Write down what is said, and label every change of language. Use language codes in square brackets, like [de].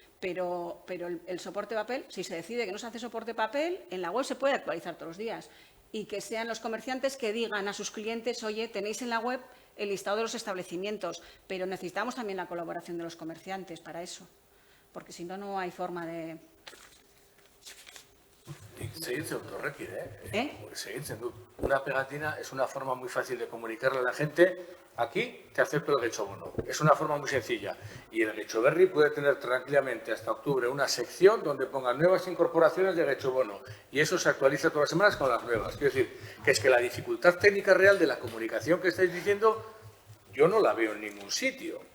[es] Pero el soporte papel, si se decide que no se hace soporte papel, en la web se puede actualizar todos los días. Y que sean los comerciantes que digan a sus clientes, oye, tenéis en la web el listado de los establecimientos, pero necesitamos también la colaboración de los comerciantes para eso, porque si no, no hay forma de... [eu] Segitzen dut horrekin, Segitzen dut. [es] Una pegatina es una forma muy fácil de comunicarle a la gente. Aquí te acepto el Getxobono. Es una forma muy sencilla. Y el Getxoberri puede tener tranquilamente hasta octubre una sección donde pongan nuevas incorporaciones de Getxobono. Y eso se actualiza todas las semanas con las nuevas. Quiero decir, que es que la dificultad técnica real de la comunicación que estáis diciendo, yo no la veo en ningún sitio.